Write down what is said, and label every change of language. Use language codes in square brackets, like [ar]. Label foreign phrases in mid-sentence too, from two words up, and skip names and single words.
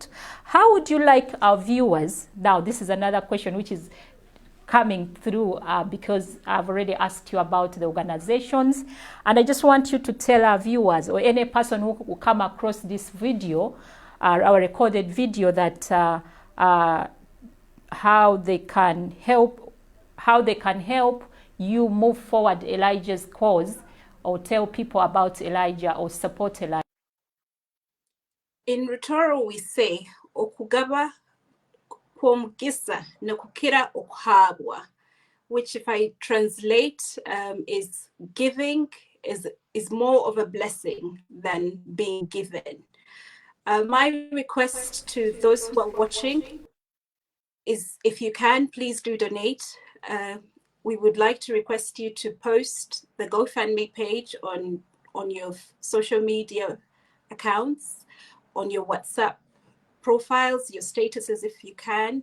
[en] How would you like our viewers, now this is another question which is coming through because I've already asked you about the organizations, and I just want you to tell our viewers or any person who will come across this video, our recorded video, that how they can help you move forward Elijah's cause, or tell people about Elijah or support Elijah. In Rutoro we say [ttj] okugaba kw'omugisa nekukira okuhabwa, [en] which if I translate is giving is more of a blessing than being given. My request to those who are watching is, if you can, please do donate. We would like to request you to post the GoFundMe page on your social media accounts, on your WhatsApp profiles, your statuses if you can.